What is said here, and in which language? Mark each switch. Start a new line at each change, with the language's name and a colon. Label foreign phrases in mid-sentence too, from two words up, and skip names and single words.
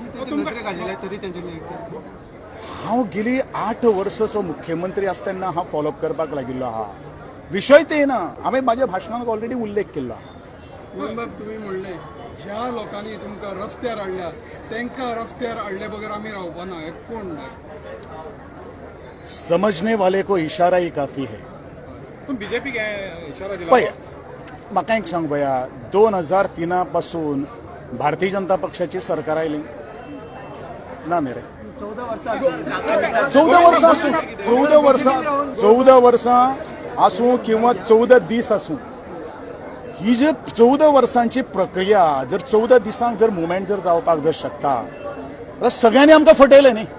Konkani: हांव गेली 8 वर्साचो मुख्यमंत्री आसतना हांव फॉलोअप करपाक लागिल्लो आहा. विशय ते ना हांवें म्हाज्या भाशणांत ऑलरेडी उल्लेख केल्लो आहा. तुम्ही म्हणले ह्या लोकांनी तुमकां रस्त्यार हाडल्या तांकां रस्त्यार हाडले बगर आमी रावपाना हे कोण
Hindi: समझने वाले को इशारा ही काफी है.
Konkani: बीजेपी इशारा दिला पळय म्हाका एक सांग भया 2003 पासून भारतीय जनता पक्षाची सरकार आयली ना न्ही रे. 14 वर्सां आसूं किंवा 14 दीस आसूं ही जी 14 वर्सांची प्रक्रिया जर 14 दिसांक जर मुवमेंट जर जावपाक जर शकता जाल्यार सगळ्यांनी आमकां फटयलें न्ही.